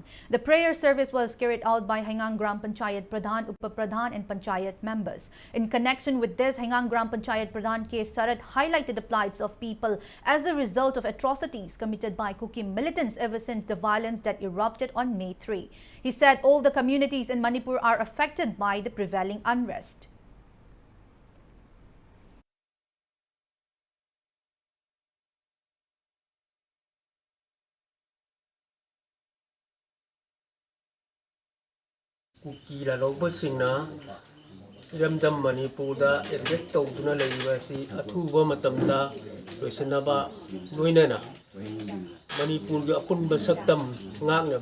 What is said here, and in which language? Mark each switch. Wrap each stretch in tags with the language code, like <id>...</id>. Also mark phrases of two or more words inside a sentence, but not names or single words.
<en>The prayer service was carried out by Haingang Gram Panchayat Pradhan, Upapradhan and Panchayat members. In connection with this, Haingang Gram Panchayat Pradhan K. Sarat highlighted the plights of people as a result of atrocities committed by Kuki militants ever since the violence that erupted on May 3. He said all the communities in Manipur are affected by the prevailing unrest.</en> <mni>Kukila lobasingna iramdam Manipurda elect tawduna leibasi athuba matamda loisanaba loinana Manipur ga apunba saktam ngakna</mni>